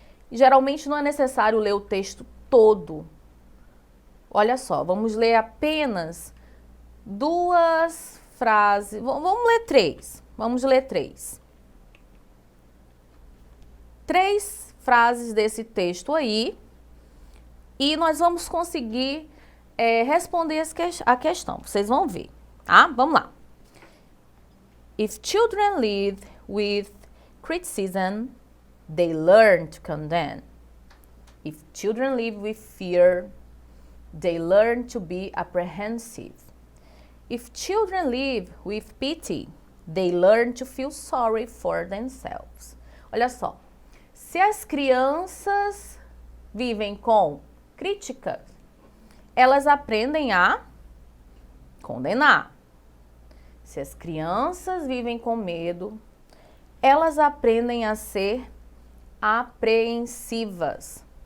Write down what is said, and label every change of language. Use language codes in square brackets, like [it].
[pt] E geralmente não é necessário ler o texto todo. Olha só, vamos ler apenas duas frases. Vamos ler três. Vamos ler três. Três frases desse texto aí. E nós vamos conseguir responder a questão. Vocês vão ver, tá? Vamos lá. [en] If children live with criticism, they learn to condemn. If children live with fear, they learn to be apprehensive. If children live with pity, they learn to feel sorry for themselves. [pt] Olha só, se as crianças vivem com críticas, elas aprendem a condenar. Se as crianças vivem com medo, elas aprendem a ser apreensivas.